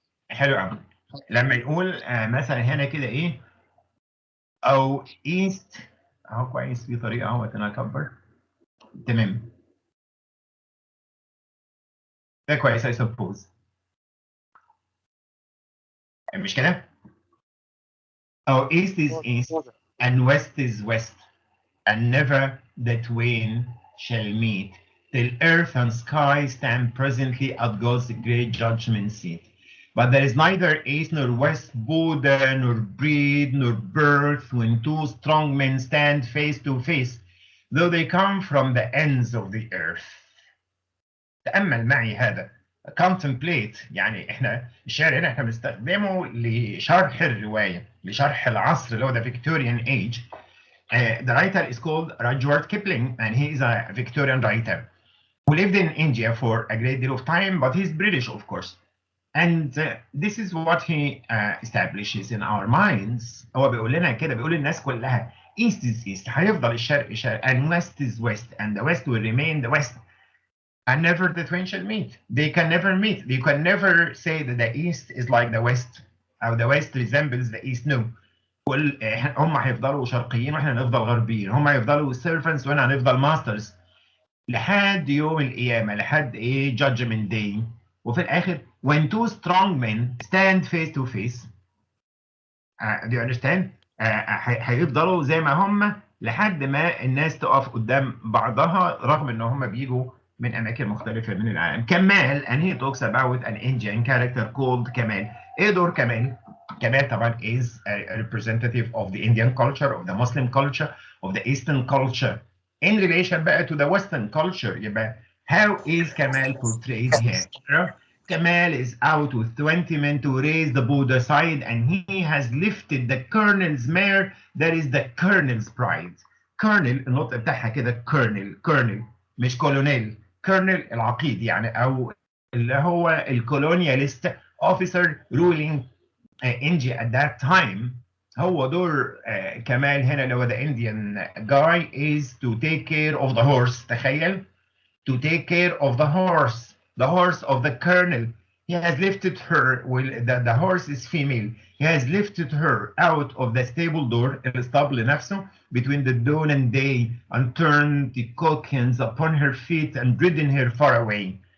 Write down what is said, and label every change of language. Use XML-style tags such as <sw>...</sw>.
<ar>حلو قوي. لما يقول مثلا هنا كده ايه؟ او east اهو كويس، في طريقه اهو انا اكبر. تمام، ده كويس</ar> <en>I suppose.</en> <ar>مش كده؟ او</ar> <en>east is east and west is west and never the twain shall meet till earth and sky stand presently at God's great judgment seat. But there is neither east nor west, Buddha nor breed nor birth, when two strong men stand face to face, though they come from the ends of the earth.</en> <ar>تأمل معي هذا. contemplate، يعني احنا الشعر هنا احنا بنستخدمه لشرح الرواية، لشرح العصر اللي هو</ar> <en>the Victorian age. The writer is called Rudyard Kipling and he is a Victorian writer who lived in India for a great deal of time, but he's British of course. And this is what he establishes in our minds.</en> <ar>هو بيقول لنا كده، بيقول للناس كلها</ar> <en>east is east،</en> <ar>هيفضل الشرق شرق،</ar> <en>and west is west and the west will remain the west. And never the twain shall meet. They can never meet. You can never say that the east is like the west or the west resembles the east. No.</en> <ar>هم هيفضلوا شرقيين واحنا هنفضل غربيين، هم هيفضلوا servants واحنا هنفضل masters لحد يوم القيامة، لحد ايه judgment day. وفي الاخر</ar> <en>when two strong men stand face to face, do you understand?</en> <ar>هيفضلوا زي ما هم لحد ما الناس تقف قدام بعضها رغم ان هم بيجوا من اماكن مختلفه من العالم.</ar> <en>Kamal and he talks about an Indian character called Kamal.</en> <ar>ايه دور كمال؟ كمال طبعا</ar> <en>is a representative of the Indian culture, of the Muslim culture, of the Eastern culture in relation بقى to the Western culture. يبقى how is Kamal portrayed here? Kamal is out with 20 men to raise the Buddha side, and he has lifted the colonel's mare. That is the colonel's pride.</en> <ar>colonel النطق بتاعها كده colonel مش colonel. colonel العقيد يعني، او اللي هو الكولونياليست</ar> <en>officer ruling India at that time.</en> <ar>هو دور كمال هنا اللي هو</ar> <en>the Indian guy is to take care of the horse.</en> <ar>تخيل</ar> <en>to take care of the horse of the colonel. He has lifted her, the horse is female. He has lifted her out of the stable door,</en> <ar>الاسطبل نفسه,</ar> <en>between the dawn and day, and turned the cockins upon her feet and ridden her far away.</en>